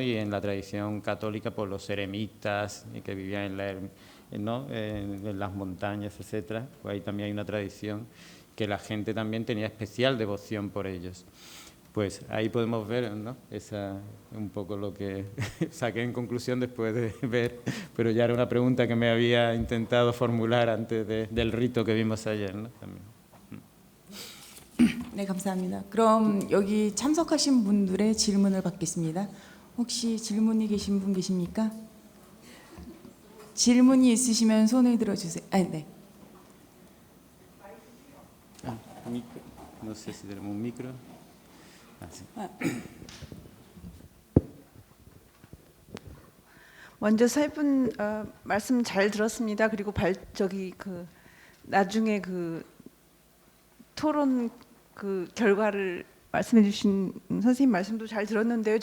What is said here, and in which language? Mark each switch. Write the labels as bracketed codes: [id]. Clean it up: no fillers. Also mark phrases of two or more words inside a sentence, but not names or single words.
[es] Y en la tradición católica, pues los eremitas que vivían en las montañas, etcétera, pues ahí también hay una tradición que la gente también tenía especial devoción por ellos. Pues ahí podemos ver, ¿no? Esa un poco lo que saqué en conclusión después de ver, pero ya era una pregunta que me había intentado formular antes del rito que vimos ayer, ¿no? también. [ko] 네, 감사합니다. 그럼 여기 참석하신 분들의 질문을 받겠습니다. 혹시 질문이 계신 분 계십니까? 질문이 있으시면 손을 들어주세요. 네. [es] Micro, no sé si tenemos un micro. Sí. [ko] 먼저 세 분 말씀 잘 들었습니다. 그리고 나중에 토론 결과를 말씀해 주신 선생님 말씀도 잘 들었는데요.